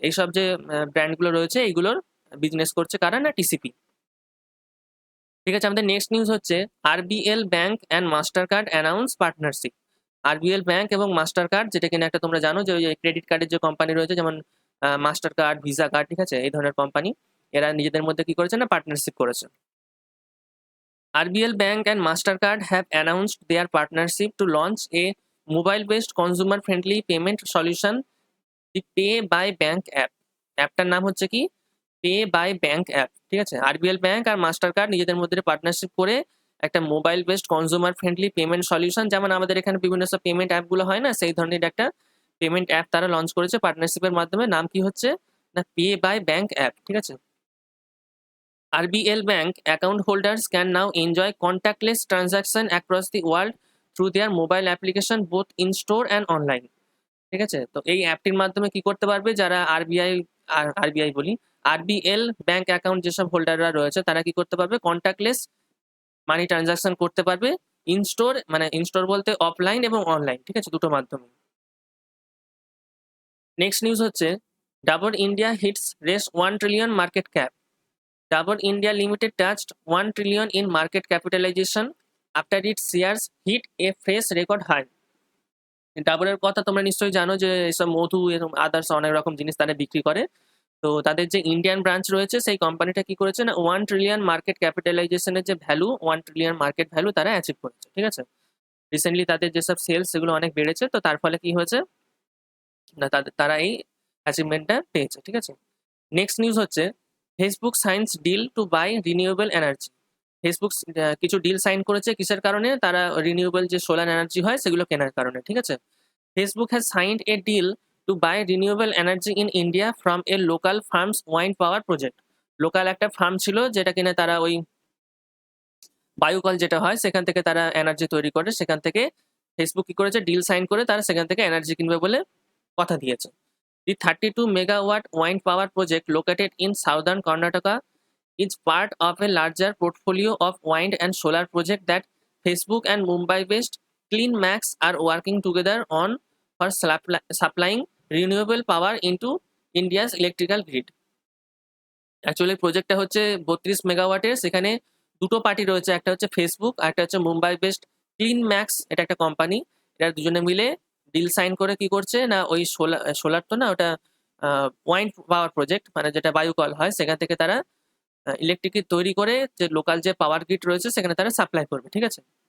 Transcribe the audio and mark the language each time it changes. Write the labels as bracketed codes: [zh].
[bn] এইসব যে ব্র্যান্ডগুলো রয়েছে এইগুলোর বিজনেস করছে কারা না, টিসিপি, ঠিক আছে? আমাদের নেক্সট নিউজ হচ্ছে [en] RBL bank and Mastercard announce partnership. [bn] RBL bank এবং মাস্টার কার্ড, যেটা কিনা একটা তোমরা জানো যে ওই ক্রেডিট কার্ডের যে কোম্পানি রয়েছে, যেমন মাস্টার কার্ড, ভিসা কার্ড, ঠিক আছে, এই ধরনের কোম্পানি, এরা নিজেদের মধ্যে কি করেছে না, পার্টনারশিপ করেছে। [en] RBL Bank and MasterCard have announced their partnership to launch a mobile-based consumer-friendly payment solution, the Pay by Bank app. [bn] অ্যাপটার নাম হচ্ছে কি, পে বাই ব্যাংক অ্যাপ, ঠিক আছে? আরবিএল ব্যাংক আর মাস্টার কার্ড নিজেদের মধ্যে পার্টনারশিপ করে একটা mobile based consumer friendly payment solution, যেমন আমাদের এখানে বিভিন্ন সব পেমেন্ট অ্যাপগুলো হয় না, সেই ধরনের একটা পেমেন্ট অ্যাপ তারা লঞ্চ করেছে পার্টনারশিপের মাধ্যমে। নাম কি হচ্ছে না, পে বাই ব্যাংক অ্যাপ, ঠিক আছে? [en] RBL Bank account holders can now enjoy contactless transaction across the world through their mobile application both in store and online, [bn] ঠিক আছে? তো এই অ্যাপটির মাধ্যমে কি করতে পারবে, যারা আরবিআই বলি, আরবিএল ব্যাংক অ্যাকাউন্ট যেসব হোল্ডাররা রয়েছে, তারা কি করতে পারবে, কন্ট্যাক্টলেস মানি ট্রানজাকশন করতে পারবে ইন স্টোর, মানে ইন স্টোর বলতে অফলাইন এবং অনলাইন, ঠিক আছে, দুটো মাধ্যমে। নেক্সট নিউজ হচ্ছে [en] Dabur India hits race 1 trillion market cap. Dabur India Limited touched 1 trillion in market capitalization after its shares hit a fresh record high. [bn] ডাবরের কথা তোমরা নিশ্চয়ই জানো যে এসব মধু এবং আদার্স অনেক রকম জিনিস তারা বিক্রি করে। তো তাদের যে ইন্ডিয়ান ব্রাঞ্চ রয়েছে, সেই কোম্পানিটা কি করেছে না, 1 ট্রিলিয়ন মার্কেট ক্যাপিটালাইজেশনের যে ভ্যালু, 1 ট্রিলিয়ন মার্কেট ভ্যালু তারা অ্যাচিভ করেছে, ঠিক আছে? রিসেন্টলি তাদের যেসব সেলস সেগুলো অনেক বেড়েছে, তো তার ফলে কি হয়েছে না, তারা এই অ্যাচিভমেন্টটা পেয়েছে, ঠিক আছে? নেক্সট নিউজ হচ্ছে [en] Facebook signs deal to buy renewable energy. [bn] Facebook কিছু ডিল সাইন করেছে কিসের কারণে? তারা রিনিউয়েবল যে সোলার এনার্জি হয় সেগুলো কেনার কারণে, ঠিক আছে? [en] Facebook has signed a deal to buy renewable energy in India from a local firms wind power project. [bn] Local একটা ফার্ম ছিল যেটা কিনা তারা ওই বায়ুকল যেটা হয় সেখান থেকে তারা এনার্জি তৈরি করে, সেখান থেকে ফেসবুক কি করেছে, ডিল সাইন করে তারা সেখান থেকে এনার্জি কিনবে বলে কথা দিয়েছে। [en] The 32 megawatt wind power project located in southern Karnataka is part of a larger portfolio of wind and solar projects that Facebook and Mumbai-based CleanMax are working together on for supplying renewable power into India's electrical grid. [bn] Actually প্রজেক্টটা হচ্ছে 32 মেগাওয়াটের, সেখানে দুটো party রয়েছে, একটা হচ্ছে Facebook আর একটা হচ্ছে Mumbai based clean max, এটা একটা কোম্পানি। এরা দুজনে মিলে ডিল সাইন করে কি করছে না, ওই সোলার তো না, ওটা ওয়াইন্ড পাওয়ার প্রজেক্ট, মানে যেটা বায়ুকল হয় সেখান থেকে তারা ইলেকট্রিক তৈরি করে যে লোকাল যে পাওয়ার গ্রিড রয়েছে সেখানে তারা সাপ্লাই করবে, ঠিক আছে?